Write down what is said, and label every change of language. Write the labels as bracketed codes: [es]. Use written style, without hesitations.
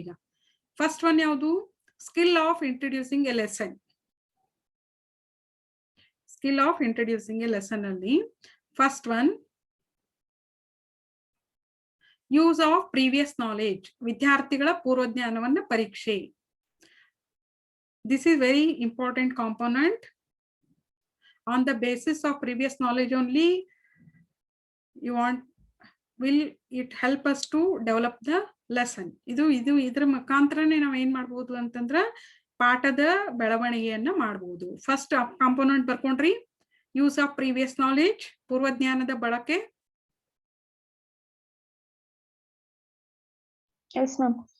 [en] ಈಗ first one ಯಾವುದು? Skill of introducing a lesson. Skill of introducing a lesson ಅಲ್ಲಿ first one, use of previous knowledge, [kn] ವಿದ್ಯಾರ್ಥಿಗಳ ಪೂರ್ವಜ್ಞಾನವನ್ನ ಪರೀಕ್ಷೆ. [en] This is very important component. On the basis of previous knowledge only, will it help us to develop the lesson. [kn] ಇದ್ರ ಮುಖಾಂತರನೇ ನಾವು ಏನ್ ಮಾಡ್ಬೋದು ಅಂತಂದ್ರ ಪಾಠದ ಬೆಳವಣಿಗೆಯನ್ನ ಮಾಡ್ಬೋದು. [en] first component ಬರ್ಕೊಂಡ್ರಿ, use of previous knowledge, [kn] ಪೂರ್ವಜ್ಞಾನದ ಬಳಕೆ. [en] Yes, ma'am.